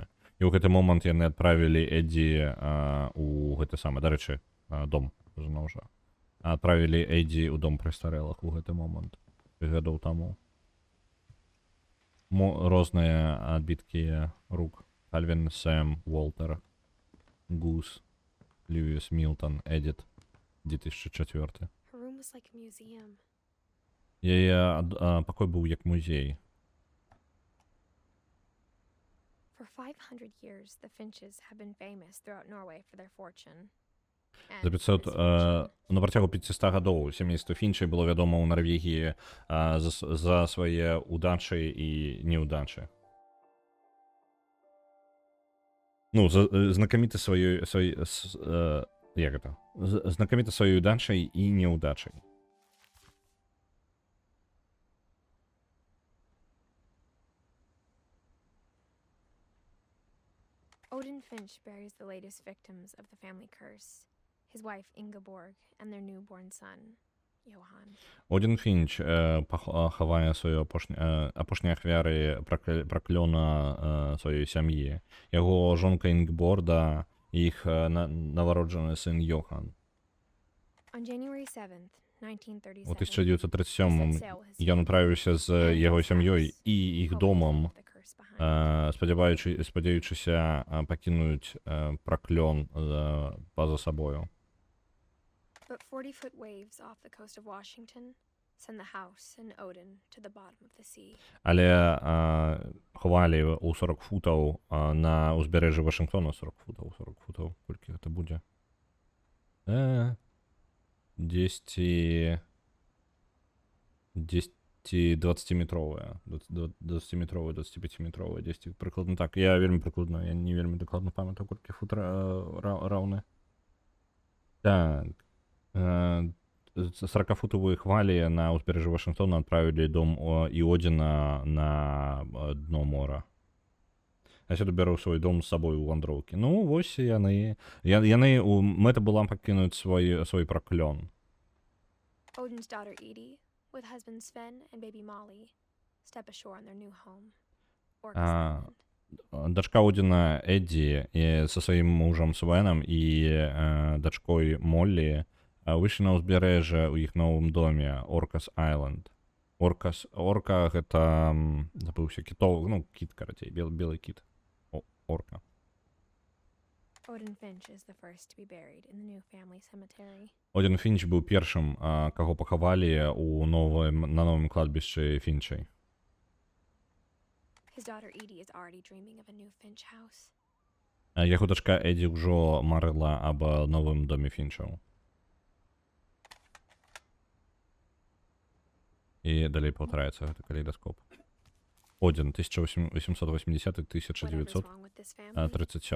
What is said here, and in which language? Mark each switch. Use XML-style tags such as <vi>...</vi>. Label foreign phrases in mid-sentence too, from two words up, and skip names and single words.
<be>І ў гэты момант яны адправілі Эдзі у гэты самы, дарэчы, дом, зноў жа. Адправілі Эдзі ў дом прэстарэлых у гэты момант. Гадоў таму. Розныя адбіткі рук. Альвин, Сэм, Уолтер, Гус, Льюіс, Мілтон, Эдіт, 2004.</be> <en>Her room was like a museum.</en> <be>Яе пакой быў як музей.</be> <en>For 500 years, the Finches have been famous throughout Norway for their fortune.</en> <be>За 500, на працягу 500 гадоў сямейства Фінчай было вядома ў Нарвегіі за свае удачы і неудачы. Ну, знакаміты сваёй знакаміты сваёй удачай і неудачай.</be> <en>Odin Finch buries the latest victims of the family curse, his wife Ingeborg and their newborn son, Johan.</en> <be>Один Фінч хавае сваю апошнія ахвяры праклёна сваёй сям'і. Яго жонка Інгеборда і іх навароджаны сын Йохан.</be> <en>On January 7th, 1937,</en> <be>У 1937 ён адправіўся з яго сям'ёй і іх домам, спадзяючыся пакінуць праклён па-за сабою.</be> <en>But 40-foot waves off the coast of Washington send the house and Odin to the bottom of the sea.</en> <be>Але хвалі ў 40 футаў на ўзбярэжжы Вашынгтона, 40 футаў, колькі гэта будзе? 20-метровая, 25-метровая, 10 прыкладна так. Я вельмі прыкладна, я не вельмі дакладна памятаю, колькі фут раўны. Так. 40-футовые хвалі на ўзбярэжжы Вашынгтона адправілі дом і Одзіна на дно мора. Я сюды бяру свой дом з сабой у вандроўкі. Ну, вось яны мэта была пакінуць свой праклён.</be> <en>Odin's daughter Edie, with husband Sven and baby Molly, step ashore on their new home, Orcas Island.</en> <be>Дачка Одзіна Эдді са сваім мужам Свеном і дачкой Моллі выйшлі на ўзбярэжжа ў іх новым доме Orcas Island. Орка гэта забыўся кітоў, ну кіт, карацей, белы кіт. Орка.</be> <en>Odin Finch is the first to be buried in the new family cemetery.</en> <be>Один Фінч быў першым, каго пахавалі на новым кладбішчы Фінчай.</be> <en>His daughter Edie is already dreaming of a new Finch house.</en> <be>Яго дачка Эдді ўжо марыла аб новым доме Фінчаў. І далей паўтараецца гэты калейдаскоп. Один, 1880-1937.</be>